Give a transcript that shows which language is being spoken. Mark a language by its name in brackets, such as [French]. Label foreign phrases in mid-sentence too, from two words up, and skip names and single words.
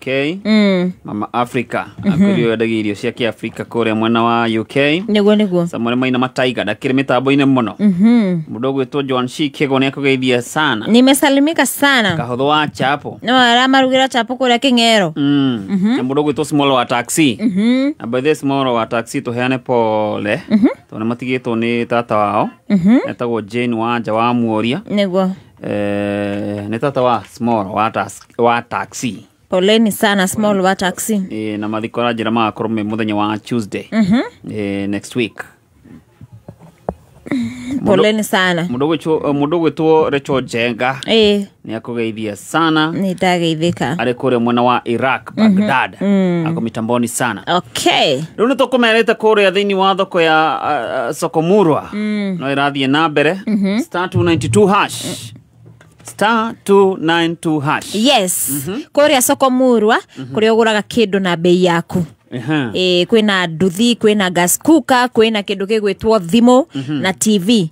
[Kikuyu] Mama Africa. Akũrio endagia irio cia Kĩafrika kũrĩa mwena wa UK. Nĩguo. Samore Maina Mataiga ndakĩrĩ mĩtambo-inĩ mũno. Mũndũ gwĩtwo Joan Shikego nĩ akũgeithia sana. [Swahili] Nimesalimika sana. [Kikuyu] Kahũthũ wa Chapo. No aramarugĩra Chapo kũrĩa Kĩng'ero. Na mũndũ gwĩtwo Small wa Taxi. Na [English] by the [Kikuyu] Small wa Taxi tũheane pole. Tondũ matigĩtwo nĩ tata wao. Etagwo Jane Wanja wa Muoria. Nĩguo. Nĩ tata wa Small wa Taxi. [Swahili] Poleni sana Small wa Taxi. [Kikuyu] Na mathiko ranjĩra magakorwo mũthenya wa Tuesday. [English] Next week. [Swahili] Poleni sana. [Kikuyu] Mũndũ gwĩtwo Rachel Jenga. Nĩ akũgeithia sana. Nĩ ndageithĩka. Arĩ kũrĩa mwena wa Iraq, Baghdad. [Swahili] Ako mitamboni sana. [Kikuyu] Okay. Rĩu nĩ tũkũmerete kũrĩa thĩinĩ wa thoko ya Sokomurwa. No ĩrathiĩ na mbere. [English] Star 292 hash. Star 292 hash. [Kikuyu] Yes. Kũrĩa Sokomurwa kũrĩa ũgũraga kĩndũ na bei yaku. kwina nduthi kwina gas cooker kwina kindu gigwitwo thimu na TV.